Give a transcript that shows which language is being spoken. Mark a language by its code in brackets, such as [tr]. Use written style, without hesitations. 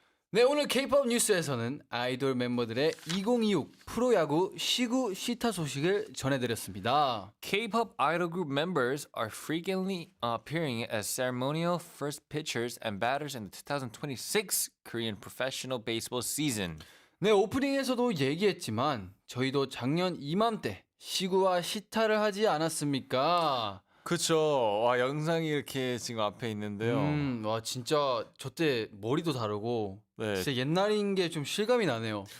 [ko] 네, 오늘 K-pop 뉴스에서는 아이돌 멤버들의 2026 프로야구 시구 시타 소식을 전해드렸습니다. [en] K-pop idol group members are frequently appearing as ceremonial first pitchers and batters in the 2026 Korean professional baseball season. [ko] 네, 오프닝에서도 얘기했지만 저희도 작년 이맘때 시구와 시타를 하지 않았습니까? 그쵸. 와, 영상이 이렇게 지금 앞에 있는데요. 와, 진짜 저 때 머리도 다르고 네. 진짜 옛날인 게 좀 실감이 나네요.